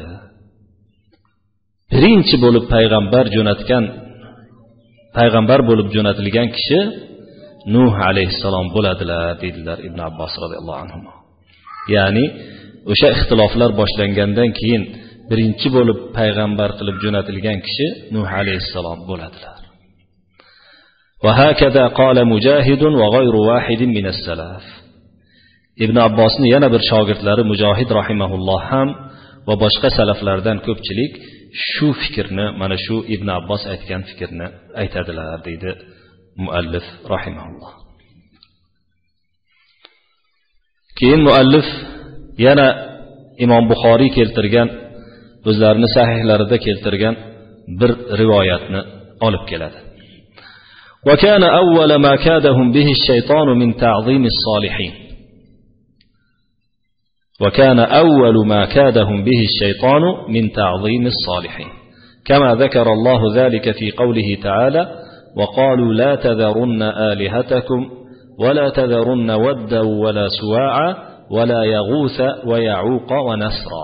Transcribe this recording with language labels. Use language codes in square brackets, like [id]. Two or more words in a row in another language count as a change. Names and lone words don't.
[uz] Birinchi bo'lib payg'ambar bo'lib jo'natilgan kishi Nuh alayhissalom bo'ladilar dedilar Ibn Abbos radhiyallohu anhu. Ya'ni o'sha ixtiloflar boshlangandan keyin birinchi bo'lib payg'ambar qilib jo'natilgan kishi Nuh alayhissalom bo'ladilar. [ar] وهكذا قال مجاهد وغير واحد من السلف. [uz] Ibn Abbosning yana bir shogirdlari Mujohid rahimahulloh ham va boshqa salaflardan ko'pchilik shu fikrni, mana shu Ibn Abbos aytgan fikrni aytadilar deydi muallif rahimahulloh. Keyin muallif yana Imom Buxoriy keltirgan, o'zlarining sahihlarida keltirgan bir rivoyatni olib keladi. [ar] وكان أول ما كادهم به الشيطان من تعظيم الصالحين. وكان أول ما كادهم به الشيطان من تعظيم الصالحين كما ذكر الله ذلك في قوله تعالى وقالوا لا تذرن آلهتكم ولا تذرن ودا ولا سواعا ولا يغوث ويعوق ونسرا.